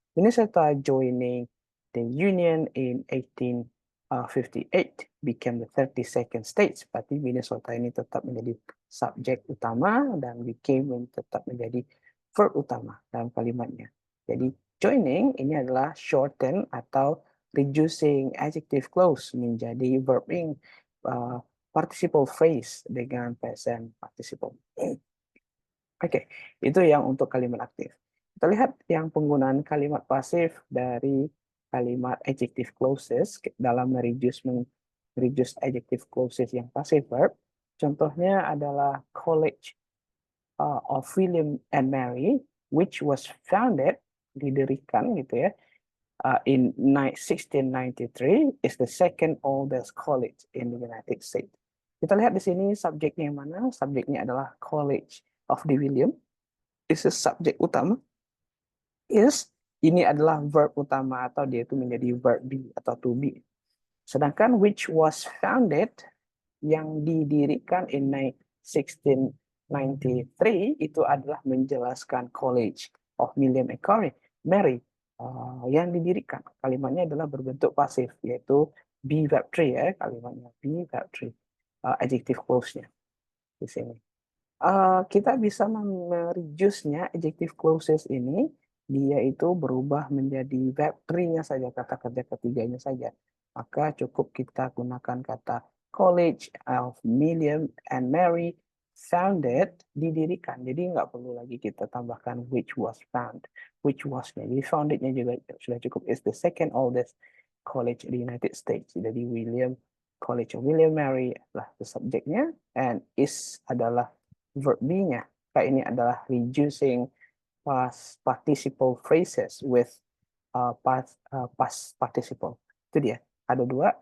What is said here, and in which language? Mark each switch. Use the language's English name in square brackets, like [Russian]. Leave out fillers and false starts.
[English] Minnesota joining the Union in 1858 became the 32nd state. [Indonesian] Berarti Minnesota ini tetap menjadi subjek utama dan became tetap menjadi verb utama dalam kalimatnya. Jadi joining ini adalah shorten atau reducing adjective clause menjadi verb ing participle phrase dengan present participle. Oke, itu yang untuk kalimat aktif. Kita lihat yang penggunaan kalimat pasif dari kalimat adjective clauses dalam reduce adjective clauses yang passive verb. [English] Contohnya adalah College of William and Mary, which was founded, [Indonesian] didirikan gitu ya, [English] in 1693, is the second oldest college in the United States. [Indonesian] Kita lihat di sini subjeknya yang mana? Subjeknya adalah College of the William. Is subjek utama. Is ini adalah verb utama atau dia itu menjadi verb be atau to be. Sedangkan which was founded yang didirikan in 1693 itu adalah menjelaskan College of William and Mary yang didirikan. Kalimatnya adalah berbentuk pasif, yaitu be verb 3 ya, kalimatnya be verb 3. Adjective clause-nya di sini. Kita bisa mereduce-nya adjective clauses ini, dia itu berubah menjadi verb 3-nya saja, kata kerja ketiganya saja. Maka cukup kita gunakan kata College of William and Mary founded, didirikan. Jadi nggak perlu lagi kita tambahkan which was found, which was-nya. Jadi founded-nya juga sudah cukup. [English] Is the second oldest college in the United States. [Indonesian] Jadi College of William Mary adalah subjeknya, and is adalah verb B-nya. Kayak ini adalah reducing past participle phrases with past participle. Itu dia. Ada dua.